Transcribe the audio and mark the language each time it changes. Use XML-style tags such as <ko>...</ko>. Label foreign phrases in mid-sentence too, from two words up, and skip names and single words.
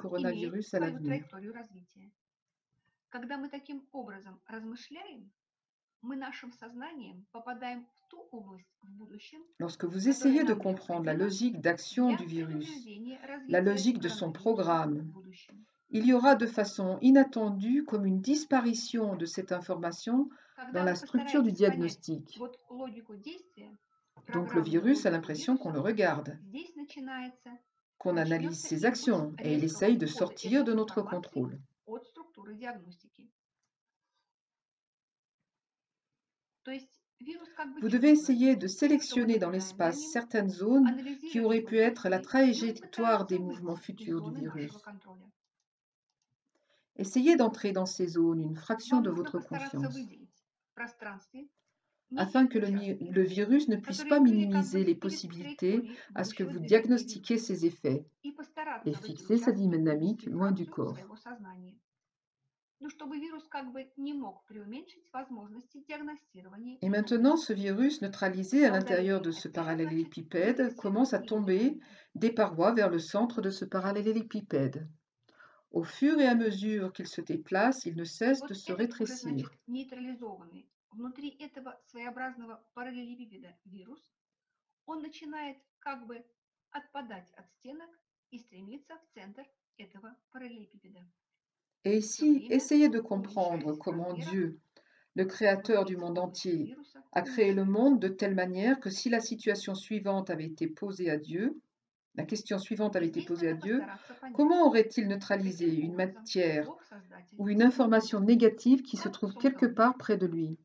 <ru>реальности имеет</ru> <fr>coronavirus à</fr> <ru>свою</ru> <fr>l'avenir.</fr> <ru>траекторию развития. Когда мы таким образом размышляем, мы нашим сознанием попадаем в ту область в будущем,</ru> <fr>Lorsque vous</fr> <ru>которая</ru> <fr>essayez de</fr> <ru>нам</ru> <fr>comprendre la</fr> <ru>необходима</ru> <fr>logique d'action</fr> <ru>для</ru> <fr>du virus,</fr> <ru>предупреждения</ru> <fr>la</fr> <ru>развития</ru> <fr>logique de son</fr> <ru>коронавируса</ru> <fr>programme,</fr> <ru>в будущем.</ru> <fr>il y aura de façon inattendue comme une disparition de cette information dans</fr> <ru>Когда</ru> <fr>la</fr> <ru>вы</ru> <fr>structure du</fr> <ru>постараетесь понять</ru> <fr>diagnostic.</fr> <ru>вот логику действия,</ru> <fr>Donc le</fr> <ru>программную</ru> <fr>virus a</fr> <ru>логику</ru> <fr>l'impression qu'on le</fr> <ru>вируса,</ru> <fr>regarde,</fr> <ru>здесь</ru> <fr>qu'on analyse</fr> <ru>начнется</ru> <fr>ses</fr> <ru>импульс</ru> <fr>actions et il</fr> <ru>резкого</ru> <fr>essaye de</fr> <ru>ухода</ru> <fr>sortir</fr> <ru>этой</ru> <fr>de notre</fr> <ru>информации</ru> <fr>contrôle.</fr> <ru>от структуры диагностики. То есть вирус как бы</ru> <fr>Vous devez</fr> <ru>чувствует,</ru> <fr>essayer de</fr> <ru>что мы</ru> <fr>sélectionner dans</fr> <ru>наблюдаем за</ru> <fr>l'espace</fr> <ru>ним,</ru> <fr>certaines zones qui</fr> <ru>анализируем</ru> <fr>auraient</fr> <ru>его</ru> <fr>pu être la</fr> <ru>действия, ну и</ru> <fr>trajectoire</fr> <ru>пытается</ru> <fr>des mouvements</fr> <ru>выйти из</ru> <fr>futurs du</fr> <ru>зоны нашего</ru> <fr>virus.</fr> <ru>контроля.</ru> <fr>Essayez d'entrer dans ces zones une fraction</fr> <ru>Вам</ru> <fr>de</fr> <ru>нужно</ru> <fr>votre</fr> <ru>постараться</ru> <fr>conscience.</fr> <ru>выделить в пространстве</ru> <fr>afin que le virus ne puisse pas minimiser les possibilités à ce que vous diagnostiquiez ses effets et fixer sa dynamique loin du corps. Et maintenant, ce virus neutralisé à l'intérieur de ce parallélépipède commence à tomber des parois vers le centre de ce parallélépipède. Au fur et à mesure qu'il se déplace, il ne cesse de se rétrécir. Внутри этого своеобразного параллелепипеда вирус, он начинает как бы отпадать от стенок и стремиться в центр этого параллелепипеда. Et ici, essayez de comprendre comment Dieu, le créateur du monde entier, a créé le monde de telle manière que si la situation suivante avait été posée à Dieu, la question suivante avait été posée à Dieu, comment aurait-il neutralisé une matière ou une information négative qui se trouve quelque part près de lui?</fr>